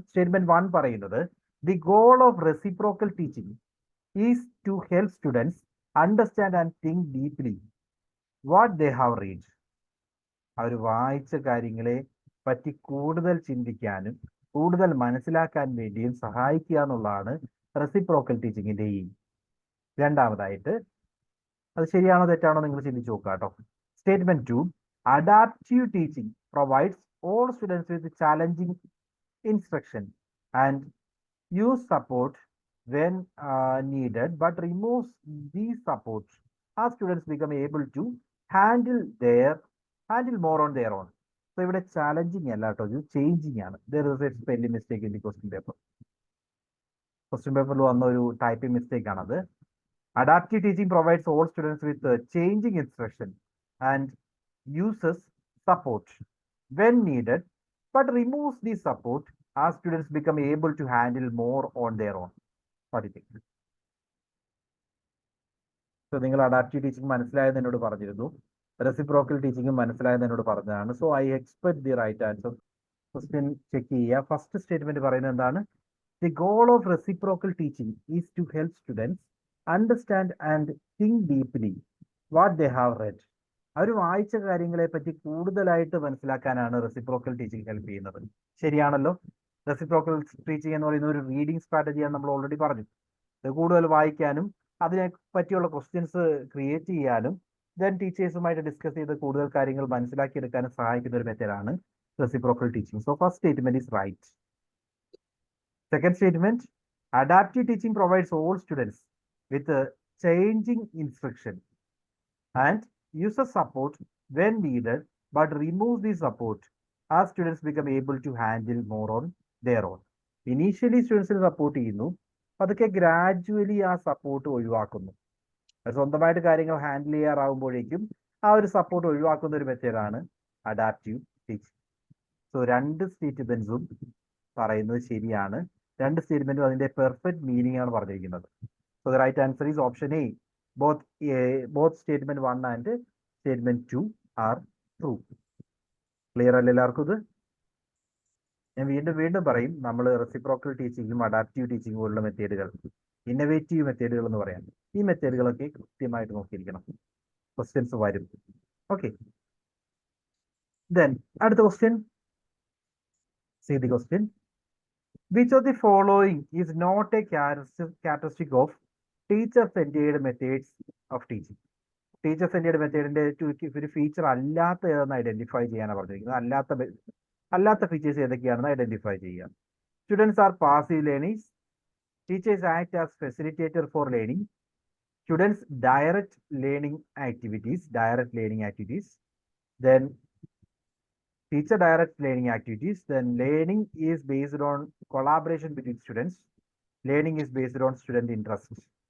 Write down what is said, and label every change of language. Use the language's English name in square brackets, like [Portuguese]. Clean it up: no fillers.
[Malayalam] Statement 1 പറയുന്നത് [English] The goal of reciprocal teaching is to help students understand and think deeply what they have read. [Malayalam] അവർ വായിച്ച കാര്യങ്ങളെ പറ്റി കൂടുതൽ ചിന്തിക്കാനും കൂടുതൽ മനസ്സിലാക്കാൻ വേണ്ടിയും സഹായിക്കുക എന്നുള്ളതാണ് റെസിപ്രോക്കൽ ടീച്ചിങ്ങിന്റെ എയിം. രണ്ടാമതായിട്ട്, അത് ശരിയാണോ തെറ്റാണോ നിങ്ങൾ ചിന്തിച്ചു നോക്കുക കേട്ടോ. [English] Statement 2, adaptive teaching provides all students with challenging instruction and use support when needed, but removes these support as students become able to handle more on their own. [Malayalam] So ഇവിടെ challenging അല്ല കേട്ടോ, ഇത് ചേഞ്ചിങ് ആണ്. [English] There is a spelling mistake in the question paper. [Malayalam] Question പേപ്പറിൽ വന്ന ഒരു typing mistake ആണത്. [English] Adaptive teaching provides all students with changing instruction and uses support when needed, but removes the support as students become able to handle more on their own. What do you think? [Malayalam] So, നിങ്ങൾ adaptive teaching മനസ്സിലായെന്ന് എന്നോട് പറഞ്ഞിരുന്നു, reciprocal teaching മനസ്സിലായെന്ന് എന്നോട് പറഞ്ഞതാണ്. [English] So I expect the right answer. [Malayalam] Question check ചെയ്യുക. First statement പറയുന്നത് എന്താണ്? [English] The goal of reciprocal teaching is to help students understand and think deeply what they have read. [Malayalam] അവർ വായിച്ച കാര്യങ്ങളെ പറ്റി കൂടുതലായിട്ട് മനസ്സിലാക്കാനാണ് റെസിപ്രോക്കൽ ടീച്ചിങ് ഹെൽപ്പ് ചെയ്യുന്നത്. ശരിയാണല്ലോ. റെസിപ്രോക്കൽ ടീച്ചിങ് എന്ന് പറയുന്ന ഒരു റീഡിംഗ് സ്ട്രാറ്റജിയാണ് നമ്മൾ ഓൾറെഡി പറഞ്ഞു. ഇത് കൂടുതൽ വായിക്കാനും അതിനെ പറ്റിയുള്ള ക്വസ്റ്റ്യൻസ് ക്രിയേറ്റ് ചെയ്യാനും ദെൻ ടീച്ചേഴ്സുമായിട്ട് ഡിസ്കസ് ചെയ്ത് കൂടുതൽ കാര്യങ്ങൾ മനസ്സിലാക്കിയെടുക്കാനും സഹായിക്കുന്ന ഒരു മെത്തേഡാണ് reciprocal teaching. [English] So first statement is right. Second statement, adaptive teaching provides all students with a changing instruction and uses support when needed, but removes the support as students become able to handle more on their own. Initially students [Malayalam] support ചെയ്യുന്നു, അതൊക്കെ gradually ആ support ഒഴിവാക്കുന്നു. സ്വന്തമായിട്ട് കാര്യങ്ങൾ handle ചെയ്യാറാവുമ്പോഴേക്കും ആ ഒരു support ഒഴിവാക്കുന്ന ഒരു മെത്തേഡാണ് അഡാപ്റ്റീവ് ടീച്ചിങ്. സോ രണ്ട് സ്റ്റേറ്റ്മെന്റ്സും പറയുന്നത് ശരിയാണ്. രണ്ട് സ്റ്റേറ്റ്മെന്റും അതിന്റെ പെർഫെക്റ്റ് മീനിങ് ആണ് പറഞ്ഞിരിക്കുന്നത്. [English] So the right answer is option A. Both statement 1 and statement 2 are true. [Malayalam] Clear അല്ലേ എല്ലാവർക്കും? ഇത് ഞാൻ വീണ്ടും പറയും, നമ്മൾ റെസിപ്രോക്കൽ ടീച്ചിങ്ങും അഡാപ്റ്റീവ് ടീച്ചിങ്ങും പോലുള്ള മെത്തേഡുകൾ, ഇന്നോവേറ്റീവ് മെത്തേഡുകൾ എന്ന് പറയാം. ഈ മെത്തേഡുകളൊക്കെ കൃത്യമായിട്ട് നോക്കിയിരിക്കണം, ക്വസ്റ്റ്യൻസ് വരും. ഓക്കെ, ദെൻ അടുത്ത question. [English] See the question. Which of the following is not a characteristic of teacher centred methods of teaching? [Malayalam] Teacher-centred മെത്തേഡിന്റെ ഒരു ഫീച്ചർ അല്ലാത്ത ഏതെന്ന് ഐഡന്റിഫൈ ചെയ്യാനാണ് പറഞ്ഞിരിക്കുന്നത്. അല്ലാത്ത ഫീച്ചേഴ്സ് ഏതൊക്കെയാണെന്ന് ഐഡന്റിഫൈ ചെയ്യുക. [English] Students are passive learners. Teachers act as facilitator for learning. Students direct learning activities. Then teacher directs learning activities. Then learning is based on collaboration between students. Learning is based on student interests.